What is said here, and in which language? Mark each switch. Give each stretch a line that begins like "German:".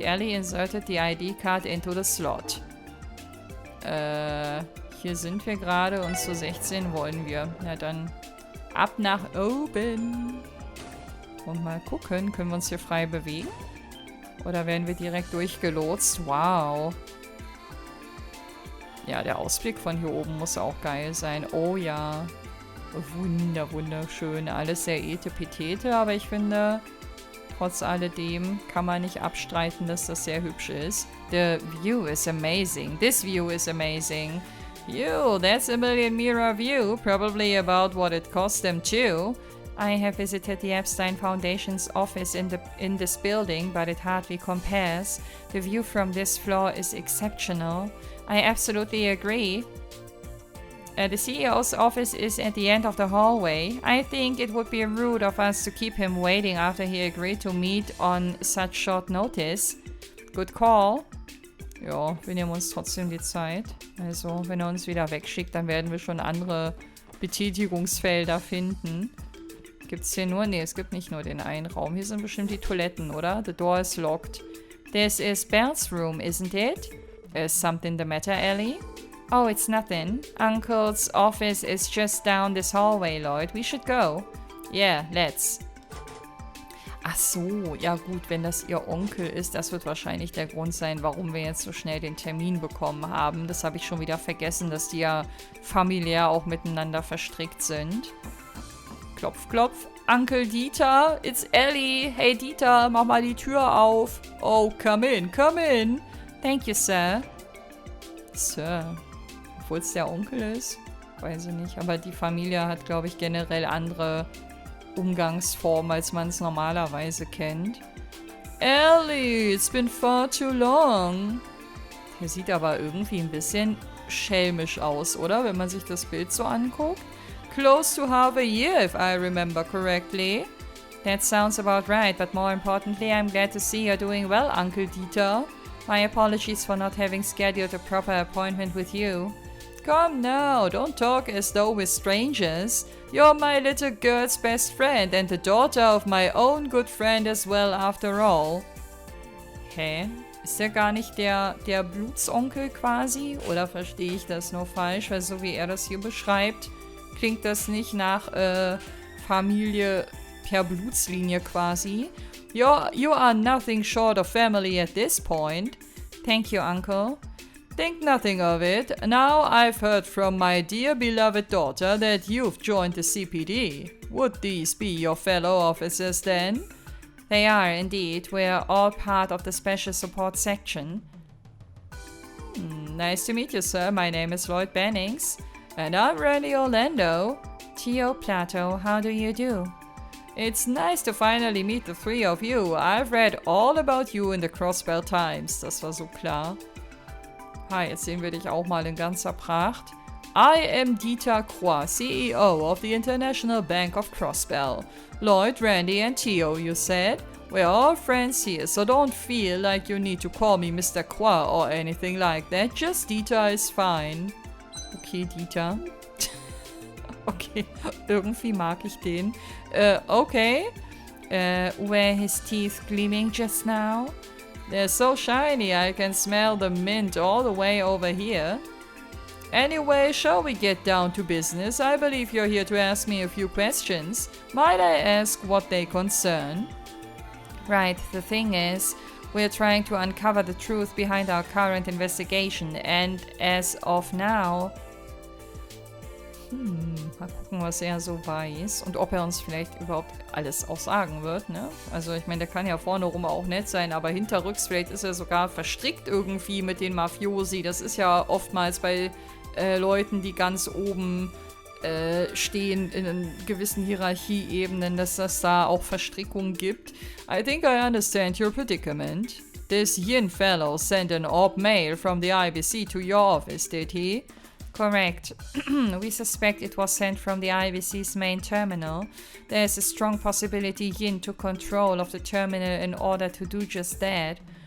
English: Ellie inserted the ID card into the slot.
German: Hier sind wir gerade und zu 16 wollen wir. Na dann, ab nach oben. Und mal gucken, können wir uns hier frei bewegen? Oder werden wir direkt durchgelotst? Wow. Ja, der Ausblick von hier oben muss auch geil sein. Oh ja. Wunderschön. Alles sehr etepetete, aber ich finde, trotz alledem kann man nicht abstreiten, dass das sehr hübsch ist.
English: The view is amazing. This view is amazing. Yo, that's a million mirror view. Probably about what it cost them too. I have visited the Epstein Foundation's office in this building, but it hardly compares. The view from this floor is exceptional. I absolutely agree. The CEO's office is at the end of the hallway. I think it would be rude of us to keep him waiting after he agreed to meet on such short notice. Good call.
German: Ja, wir nehmen uns trotzdem die Zeit. Also, wenn er uns wieder wegschickt, dann werden wir schon andere Betätigungsfelder finden. Gibt's hier nur? Ne, es gibt nicht nur den einen Raum. Hier sind bestimmt die Toiletten, oder?
English: The door is locked. This is Belle's room, isn't it? Is something the matter, Ellie? Oh, it's nothing. Uncle's office is just down this hallway, Lloyd. We should go. Yeah, let's.
German: Ach so, ja gut, wenn das ihr Onkel ist, das wird wahrscheinlich der Grund sein, warum wir jetzt so schnell den Termin bekommen haben. Das habe ich schon wieder vergessen, dass die ja familiär auch miteinander verstrickt sind. Klopf, klopf.
English: Uncle Dieter, it's Ellie.
German: Hey Dieter, mach mal die Tür auf.
English: Oh, come in, come in. Thank you, Sir. Sir.
German: Obwohl es der Onkel ist? Weiß ich nicht. Aber die Familie hat, glaube ich, generell andere Umgangsformen, als man es normalerweise kennt.
English: Ellie, it's been far too long.
German: Der sieht aber irgendwie ein bisschen schelmisch aus, oder? Wenn man sich das Bild so anguckt.
English: Close to half a year, if I remember correctly. That sounds about right, but more importantly, I'm glad to see you're doing well, Uncle Dieter. My apologies for not having scheduled a proper appointment with you. Come now, don't talk as though we're strangers. You're my little girl's best friend and the daughter of my own good friend as well, after all.
German: Hä? Ist der gar nicht der Blutsonkel quasi? Oder verstehe ich das nur falsch? Weil so wie er das hier beschreibt, klingt das nicht nach Familie per Blutslinie quasi.
English: You are nothing short of family at this point. Thank you, Uncle. Think nothing of it. Now I've heard from my dear beloved daughter that you've joined the CPD. Would these be your fellow officers then? They are indeed. We're all part of the Special Support Section. Nice to meet you, sir. My name is Lloyd Bennings. And I'm Randy Orlando. Tio Plato, how do you do? It's nice to finally meet the three of you. I've read all about you in the Crossbell Times.
German: Das war so klar. Hi, jetzt sehen wir dich auch mal in ganzer Pracht.
English: I am Dieter Croix, CEO of the International Bank of Crossbell. Lloyd, Randy and Theo, you said? We're all friends here, so don't feel like you need to call me Mr. Croix or anything like that. Just Dieter is fine. Okay, Dieter.
German: Okay, irgendwie mag ich den. Okay.
English: Were his teeth gleaming just now? They're so shiny I can smell the mint all the way over here. Anyway, shall we get down to business? I believe you're here to ask me a few questions. Might I ask what they concern? Right, the thing is, we're trying to uncover the truth behind our current investigation, and as of now...
German: mal gucken, was er so weiß und ob er uns vielleicht überhaupt alles auch sagen wird, ne? Also ich meine, der kann ja vorne rum auch nett sein, aber hinterrücks vielleicht ist er sogar verstrickt irgendwie mit den Mafiosi. Das ist ja oftmals bei Leuten, die ganz oben stehen in gewissen Hierarchieebenen, dass das da auch Verstrickungen gibt.
English: I think I understand your predicament. This Yin fellow sent an orb mail from the IBC to your office, did he? Correct. We suspect it was sent from the IBC's main terminal. There's a strong possibility Yin took control of the terminal in order to do just that.